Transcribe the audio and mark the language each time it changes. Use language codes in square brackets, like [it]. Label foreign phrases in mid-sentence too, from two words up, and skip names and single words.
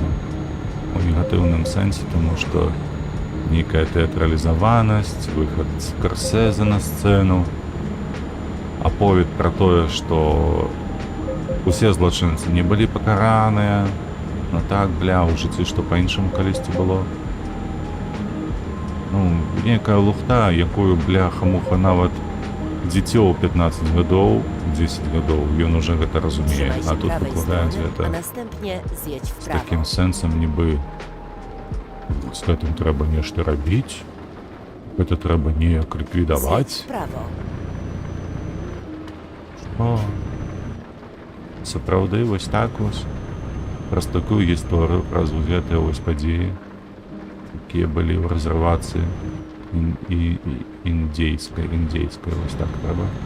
[be] У негатыўным сэнсе, тому што нейкая тэатралізаванасць, выхад Скарсезе на сцэну, аповед пра тое, што усе злачынцы не былі пакараныя, ну так, бля, у жыцці, што па-іншаму калісьці было. Ну, нейкая лухта, якую, бляха-муха, нават дзіцё ў 15 гадоў, 10 гадоў, ён уже гэта разумее, [pl] Trzymaj [be] а [pl] się [be] тут [pl] prawej [be] выкладаюць [pl] strony, a [be] гэта [pl] następnie zjedź w [be] з [pl] prawo. [be] такім сэнсам, нібы з гэтым трэба нешта рабіць, гэта трэба неяк [pl] Zjedź [be] ліквідаваць. [pl] w prawo. [be] О, сапраўды, вось так вось. Праз такую гісторыю, праз гэтыя вось падзеі, якія былі ў рэзервацыі індзейскай, вось так трэба.